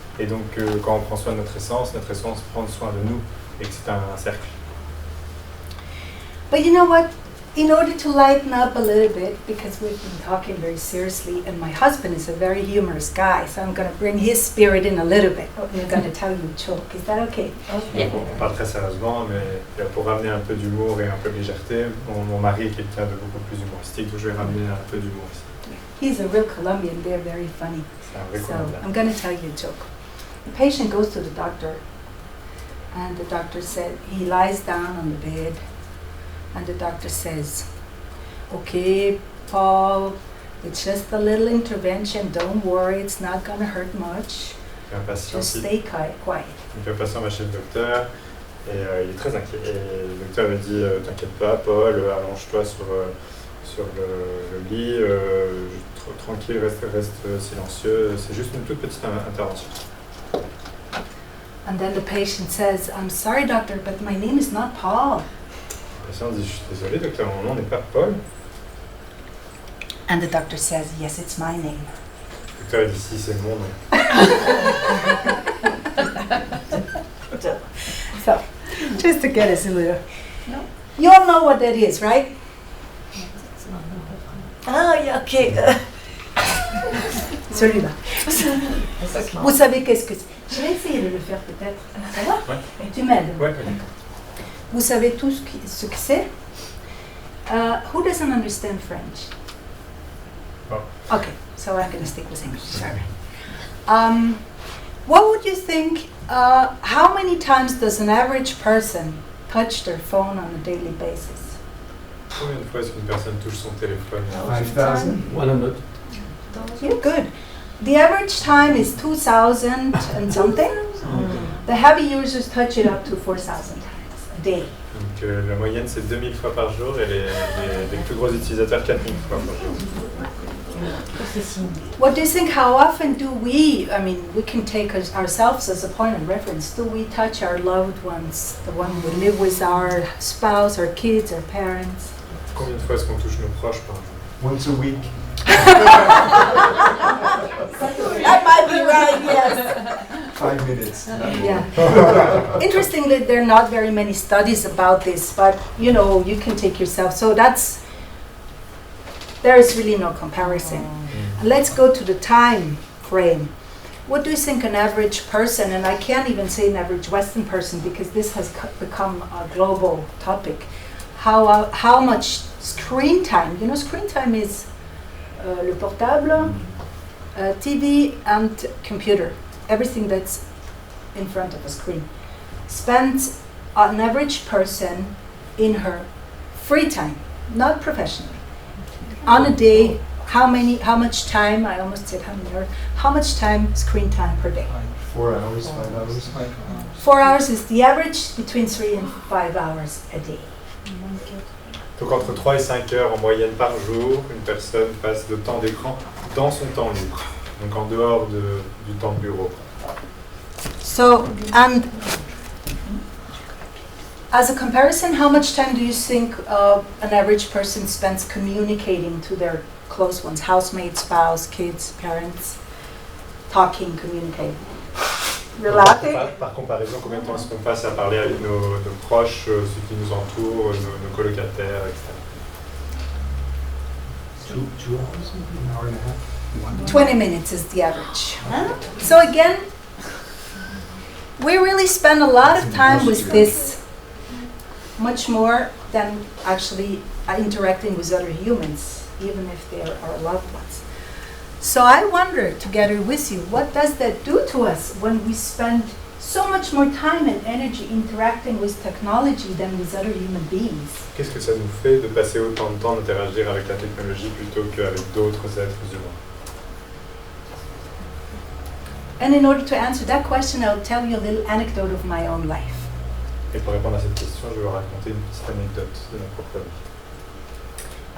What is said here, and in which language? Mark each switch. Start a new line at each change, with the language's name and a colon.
French: Et donc quand on prend soin de notre essence prend soin de nous. Et que c'est un cercle.
English: But you know what? In order to lighten up a little bit, because we've been talking very seriously, and my husband is a very humorous guy, so I'm going to bring his spirit in a little bit. I'm going to tell you a joke. Is that okay? Okay.
French: On parle très sérieusement, mais pour ramener un peu d'humour et un peu de légèreté, mon mari est quelqu'un de beaucoup plus humoristique, donc je vais ramener un peu d'humour ici.
English: He's a real Colombian. They're very funny. So I'm going to tell you a joke. The patient goes to the doctor, and the doctor said, he lies down on the bed, and the doctor says, okay, Paul, it's just a little intervention, don't worry, it's not going to hurt much. Just stay quiet. Donc le patient va chez le docteur et il est très inquiet. Et le docteur lui dit, t'inquiète pas, Paul, allonge-toi sur le lit, tranquille, reste silencieux, c'est juste une toute petite intervention. And then the patient says, I'm sorry, doctor, but my name is not Paul. Le patient dit, je suis désolé, docteur, mon nom n'est pas Paul. And the doctor says, yes, it's my name. Le docteur dit, si, c'est mon nom. So, just to get us a little. No. You all know what that is, right? Ah, yeah, okay.
French: Celui-là. Vous savez qu'est-ce que c'est? Je vais essayer de le faire peut-être. Ça va? Ouais. Tu m'aides? Ouais. Vous savez tout ce que c'est?
English: Who doesn't understand French? Oh. Okay, so I'm going to stick with English. Sorry. What would you think? How many times does an average person touch their phone on a daily basis?
French: Combien de fois est-ce qu'une personne touche son téléphone?
English: 5,100. You're good. The average time is 2,000 and something. The heavy users touch it up to 4,000 times a day.
French: Donc la moyenne c'est 2000 fois par jour et les plus gros utilisateurs 4000 fois par jour.
English: What do you think? How often do we, I mean, we can take ourselves as a point of reference. Do we touch our loved ones, the one we live with, our spouse, our kids, our parents?
French: Combien de fois est-ce qu'on touche nos proches par jour?
English: Once a week. That might be right, yes. 5 minutes. Yeah. Interestingly, there are not very many studies about this, but you know, you can take yourself. So there is really no comparison. And let's go to the time frame. What do you think an average person, and I can't even say an average Western person because this has become a global topic, how much screen time, you know, screen time is
French: le portable,
English: TV and computer, everything that's in front of a screen, spends an average person in her free time, not professionally, on a day. How much time, I almost said how many hours, how much time, screen time per day? 4 hours, 5 hours. 4 hours is the average, between 3 and 5 hours a day.
French: Donc entre 3 et 5 heures en moyenne par jour, une personne passe de temps d'écran dans son temps libre, donc en dehors du temps de bureau.
English: So, and as a comparison, how much time do you think an average person spends communicating to their close ones, housemate, spouse, kids, parents, talking, communicating? Relating?
French: Par comparaison, combien de temps est-ce qu'on passe à parler avec nos proches, ceux qui nous entourent, nos colocataires, etc.
English: 2 hours, an hour and a half. 20 minutes is the average. So again, we really spend a lot of time with this, much more than actually interacting with other humans, even if they are our loved ones. So I wonder, together with you, what does that do to us when we spend so much more time and energy interacting with technology than with other human beings?
French: Qu'est-ce que ça nous fait de passer autant de temps d'interagir avec la technologie plutôt qu'avec d'autres êtres humains?
English: And in order to answer that question, I'll tell you a little anecdote of my own life.
French: Et pour répondre à cette question, je vais vous raconter une petite anecdote de ma propre vie.